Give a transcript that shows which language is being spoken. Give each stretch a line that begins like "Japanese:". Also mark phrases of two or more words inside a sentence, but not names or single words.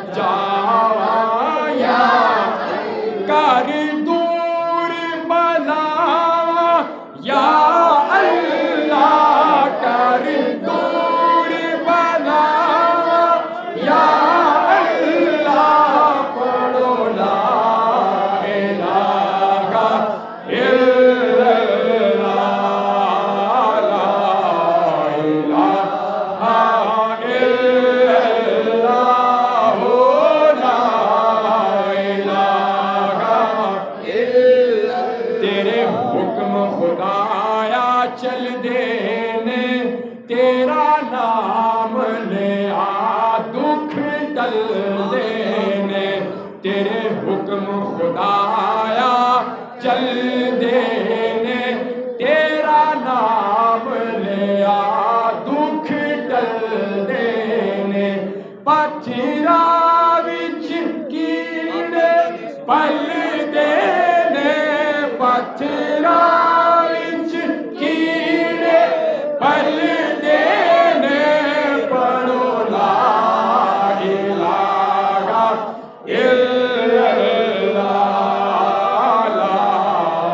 Punjabi: جایا کر دور بلاواں یا اللہ کر دور بلاواں یا اللہ پڑھو لا إله إلا الله لا
Arabic: إله إلا الله هو لا إله
Punjabi: تیرے حکم خدایا چل دینے تیرا نام لے آ دکھ ٹل دینے تیرے حکم خدایا چل دینے تیرا نام لے آ دکھ ٹل دینے پتھراں وچ کیڑے پل دینے پتھراں وچ کیڑے پل دینے پڑھو
Arabic: لا إله إلا الله لا